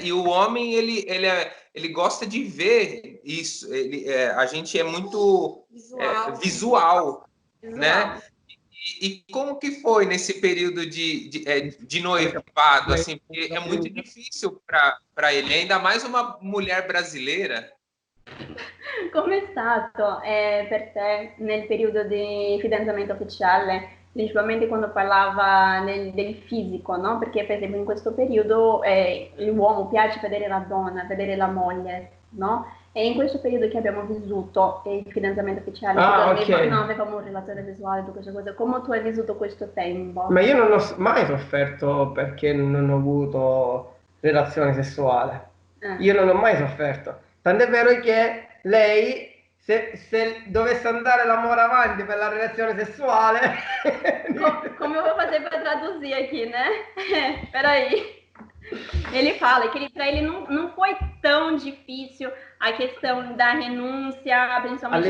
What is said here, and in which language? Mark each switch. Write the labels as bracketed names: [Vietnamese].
[Portuguese] E o homem, ele gosta de ver isso. A gente é muito visual, né? E como que foi nesse período de noivado, assim, porque é muito difícil para ele, ainda mais uma mulher brasileira. [Italian] Come è stato per te nel periodo di fidanzamento ufficiale, principalmente quando parlava del fisico, no? Perché per esempio in questo periodo l'uomo piace vedere la donna, vedere la moglie, no? E in questo periodo che abbiamo vissuto il fidanzamento ufficiale, [English] okay. [Italian] non avevamo un relatore visuale, tutte queste cose, come tu hai vissuto questo tempo? Ma io non ho mai sofferto perché non ho avuto relazione sessuale. Io non ho mai sofferto. Tant'è vero che lei, se dovesse andare l'amore avanti per la relazione sessuale... [Portuguese] Como eu vou fazer para traduzir aqui, né? Peraí. Ele fala que para ele não foi tão difícil a questão da renúncia, principalmente